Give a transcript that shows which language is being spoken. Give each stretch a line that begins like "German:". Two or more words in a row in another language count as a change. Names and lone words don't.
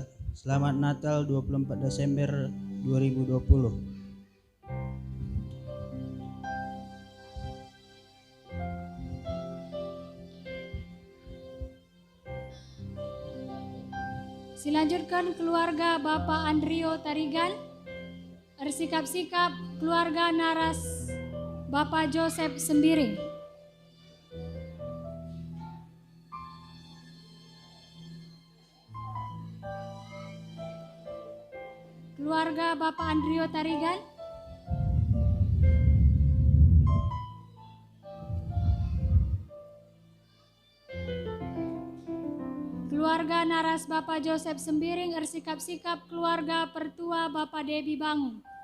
Indonesian: Selamat Natal 24 Desember 2020. Dilanjutkan keluarga Bapak Andrio Tarigan. Bersikap-sikap keluarga Naras Bapak Joseph Sembiring. Keluarga Bapak Andrio Tarigan. Keluarga Naras Bapak Joseph Sembiring, bersikap-sikap keluarga pertua Bapak Debi Bangun.